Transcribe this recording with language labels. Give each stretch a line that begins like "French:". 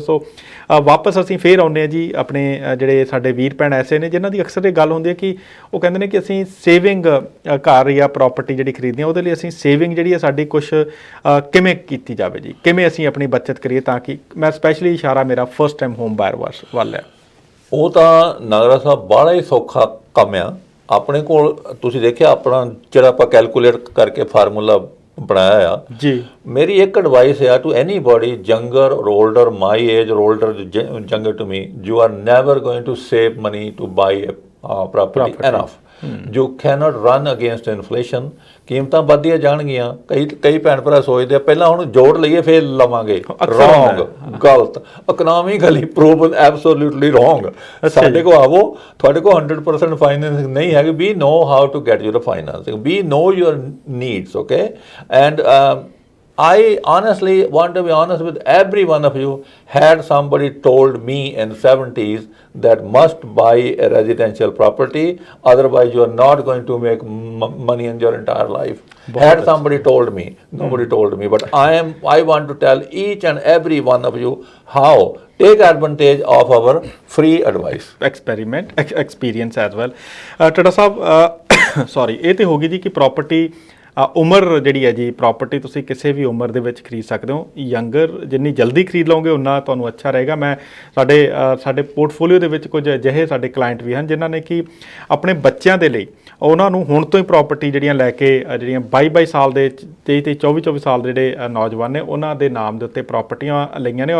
Punjabi: ਸੋ ਵਾਪਸ ਅਸੀਂ ਫੇਰ ਆਉਂਦੇ ਹਾਂ ਜੀ ਆਪਣੇ ਜਿਹੜੇ ਸਾਡੇ ਵੀਰ ਭੈਣ ਐਸੇ ਨੇ ਜਿਨ੍ਹਾਂ ਦੀ ਅਕਸਰ ਇਹ ਗੱਲ ਹੁੰਦੀ ਹੈ ਕਿ ਉਹ ਕਹਿੰਦੇ ਨੇ ਕਿ ਅਸੀਂ ਸੇਵਿੰਗ ਘਰ ਜਾਂ ਪ੍ਰੋਪਰਟੀ ਜਿਹੜੀ ਖਰੀਦਦੇ ਹਾਂ ਉਹਦੇ ਲਈ ਅਸੀਂ ਸੇਵਿੰਗ ਜਿਹੜੀ ਹੈ ਸਾਡੀ ਕੁਛ ਕਿਵੇਂ ਕੀਤੀ ਜਾਵੇ ਜੀ, ਕਿਵੇਂ ਅਸੀਂ ਆਪਣੀ ਬੱਚਤ ਕਰੀਏ ਤਾਂ ਕਿ ਮੈਂ ਸਪੈਸ਼ਲੀ ਇਸ਼ਾਰਾ ਮੇਰਾ ਫਸਟ ਟਾਈਮ ਹੋਮ ਬਾਇਰ ਵੱਲ ਹੈ। ਉਹ ਤਾਂ ਨਾਗਰਾ ਸਾਹਿਬ ਬੜਾ ਹੀ ਸੌਖਾ ਕੰਮ ਆ। ਆਪਣੇ ਕੋਲ ਤੁਸੀਂ ਦੇਖਿਆ ਆਪਣਾ ਜਿਹੜਾ ਆਪਾਂ ਕੈਲਕੂਲੇਟ ਕਰਕੇ ਫਾਰਮੂਲਾ ਬਣਾਇਆ ਆ ਜੀ। ਮੇਰੀ ਇੱਕ ਐਡਵਾਈਸ ਆ
English: To anybody younger or older, my age or older younger to me, you are never going to save money to buy a property enough. You cannot run against inflation.
Punjabi: ਕੀਮਤਾਂ ਵੱਧਦੀਆਂ ਜਾਣਗੀਆਂ। ਕਈ ਭੈਣ ਭਰਾ ਸੋਚਦੇ ਆ ਪਹਿਲਾਂ ਹੁਣ ਜੋੜ ਲਈਏ ਫਿਰ ਲਵਾਂਗੇ, ਰੋਂਗ, ਗਲਤ,
English: Economically proven absolutely wrong.
Punjabi: ਸਾਡੇ ਕੋਲ ਆਵੋ, ਤੁਹਾਡੇ ਕੋਲ 100% ਫਾਈਨੈਂਸਿੰਗ ਨਹੀਂ ਹੈਗੀ।
English: We know how to get your financing, we know your needs, okay. And I honestly want to be honest with every one of you. Had somebody told me in the 70s that must buy a residential property, otherwise you are not going to make money in your entire life. Had somebody told me, nobody told me, but I want to tell each and every one of you how. Take advantage of our free advice. Experience as well.
Punjabi: Tata Sahab, sorry, ਇਹ ਤੇ ਹੋ ਗਈ ਜੀ ਕਿ property ਉਮਰ ਜਿਹੜੀ ਹੈ ਜੀ, ਪ੍ਰਾਪਰਟੀ ਤੁਸੀਂ ਕਿਸੇ ਵੀ ਉਮਰ ਦੇ ਵਿੱਚ ਖਰੀਦ ਸਕਦੇ ਹੋ। ਯੰਗਰ ਜਿੰਨੀ ਜਲਦੀ ਖਰੀਦ ਲਓਗੇ ਉਨਾ ਤੁਹਾਨੂੰ ਅੱਛਾ ਰਹੇਗਾ। ਮੈਂ ਸਾਡੇ ਪੋਰਟਫੋਲੀਓ ਦੇ ਵਿੱਚ ਕੁਝ ਅਜਿਹੇ ਸਾਡੇ ਕਲਾਇੰਟ ਵੀ ਹਨ ਜਿਨ੍ਹਾਂ ਨੇ ਕਿ ਆਪਣੇ ਬੱਚਿਆਂ ਦੇ ਲਈ ਉਹਨਾਂ ਨੂੰ ਹੁਣ ਤੋਂ ਹੀ ਪ੍ਰਾਪਰਟੀ ਜਿਹੜੀਆਂ ਲੈ ਕੇ ਜਿਹੜੀਆਂ 22 ਸਾਲ ਦੇ 23 24 ਸਾਲ ਦੇ ਜਿਹੜੇ ਨੌਜਵਾਨ ਨੇ ਉਹਨਾਂ ਦੇ ਨਾਮ ਦੇ ਉੱਤੇ ਪ੍ਰਾਪਰਟੀਆਂ ਲਈਆਂ ਨੇ।